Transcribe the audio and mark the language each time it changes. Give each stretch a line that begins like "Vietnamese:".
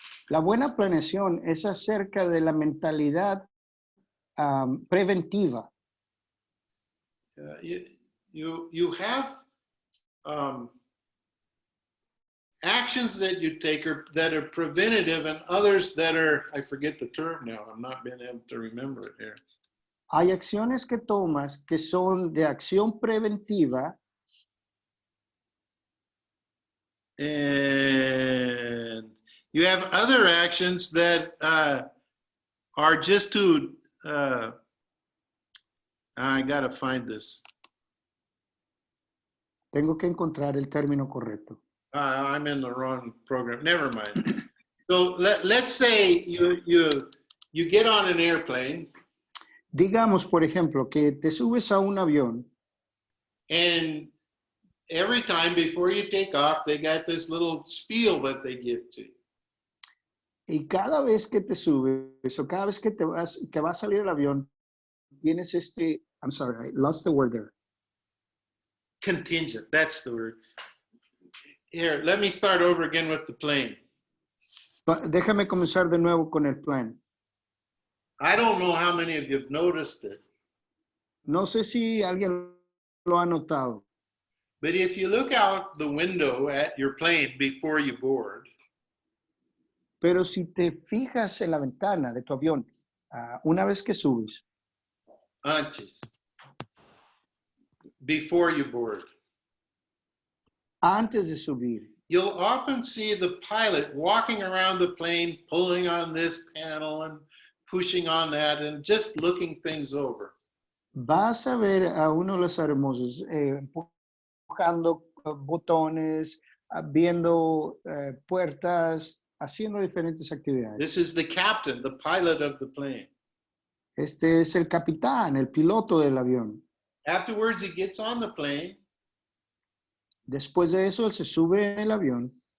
Spanish: La buena planeación es acerca de la mentalidad preventiva.
English: You have actions that you take that are preventative and others that are, I forget the term now, I'm not being able to remember it here.
Spanish: Hay acciones que tomas que son de acción preventiva.
English: And you have other actions that are just to, I gotta find this.
Spanish: Tengo que encontrar el término correcto.
English: I'm in the wrong program. Never mind. So let's say you get on an airplane.
Spanish: Digamos, por ejemplo, que te subes a un avión
English: and every time before you take off, they got this little spiel that they give to you.
Spanish: y cada vez que te subes o cada vez que que va a salir el avión, tienes
English: I'm sorry, I lost the word there. Contingent, that's the word. Here, let me start over again with the plane.
Spanish: Déjame comenzar de nuevo con el plan.
English: I don't know how many of you have noticed it,
Spanish: No sé si alguien lo ha notado,
English: but if you look out the window at your plane before you board,
Spanish: pero si te fijas en la ventana de tu avión, una vez que subes,
English: antes, before you board,
Spanish: antes de subir,
English: you'll often see the pilot walking around the plane, pulling on this panel and pushing on that and just looking things over.
Spanish: vas a ver a uno de los hermosos empujando botones, viendo puertas, haciendo diferentes actividades.
English: This is the captain, the pilot of the plane.
Spanish: Este es el capitán, el piloto del avión.
English: Afterwards, he gets on the plane,
Spanish: Después de eso, él se sube en el avión